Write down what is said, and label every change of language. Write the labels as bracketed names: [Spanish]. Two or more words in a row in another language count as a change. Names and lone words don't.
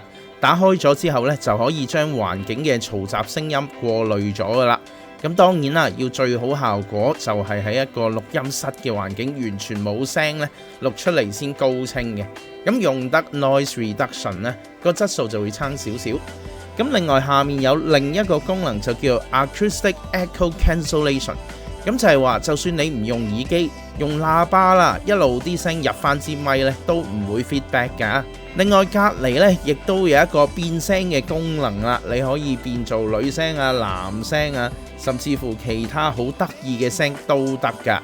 [Cantonese] 打開咗之後呢，就可以將環境嘅嘈雜聲音過濾咗噶啦。咁當然啦，要最好效果就係喺一個錄音室嘅環境完全冇聲呢，錄出嚟先高清嘅。咁用得 [English] noise reduction [Cantonese] 呢，個質素就會差少少。咁另外下面有另一個功能就叫 [English] acoustic echo cancellation。 [Cantonese] 咁就係話，就算你唔用耳機，用喇叭啦，一路啲聲入翻支咪咧，都唔會 feedback 㗎。另外隔離咧，亦都有一個變聲嘅功能啦，你可以變做女聲啊、男聲啊，甚至乎其他好得意嘅聲都得㗎。